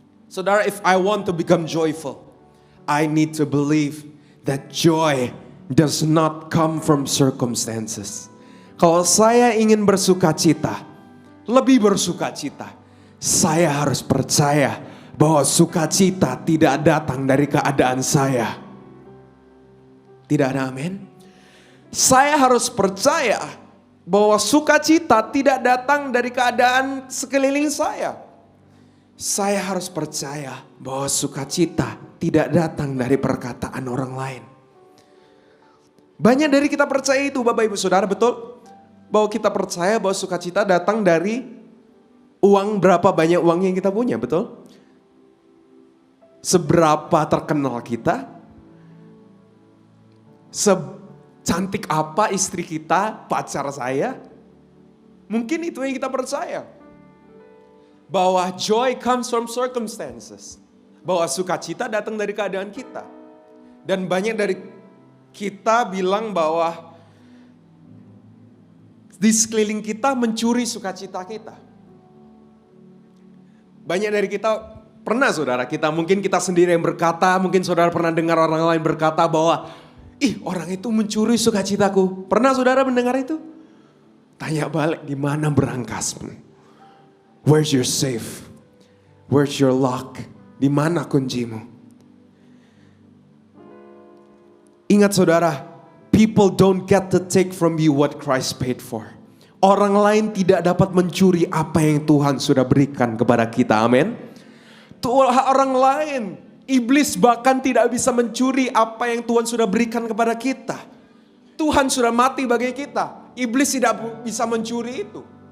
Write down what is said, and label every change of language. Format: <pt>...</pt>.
<en>Saudara, if I want to become joyful, I need to believe that joy does not come from circumstances.</en> <id>Kalau saya ingin bersukacita, lebih bersukacita, saya harus percaya bahwa sukacita tidak datang dari keadaan saya. Tidak ada amin? Saya harus percaya bahwa sukacita tidak datang dari keadaan sekeliling saya. Saya harus percaya bahwa sukacita tidak datang dari perkataan orang lain. Banyak dari kita percaya itu Bapak Ibu Saudara, betul? Bahwa kita percaya bahwa sukacita datang dari uang, berapa banyak uang yang kita punya, betul? Seberapa terkenal kita, secantik apa istri kita, pacar saya. Mungkin itu yang kita percaya. Bahwa</id> <en>joy comes from circumstances.</en> <id>Bahwa sukacita datang dari keadaan kita. Dan banyak dari kita bilang bahwa di sekeliling kita mencuri sukacita kita. Banyak dari kita pernah saudara, mungkin kita sendiri yang berkata, mungkin saudara pernah dengar orang lain berkata bahwa orang itu mencuri sukacitaku. Pernah saudara mendengar itu? Tanya balik, di mana berangkasmu?</id> <en>Where's your safe? Where's your lock?</en> <id>Di mana kuncimu? Ingat saudara,</id> <en>people don't get to take from you what Christ paid for.</en> <id>Orang lain tidak dapat mencuri apa yang Tuhan sudah berikan kepada kita. Amin. Orang lain, iblis bahkan tidak bisa mencuri apa yang Tuhan sudah berikan kepada kita. Tuhan sudah mati bagi kita. Iblis tidak bisa mencuri itu.</id>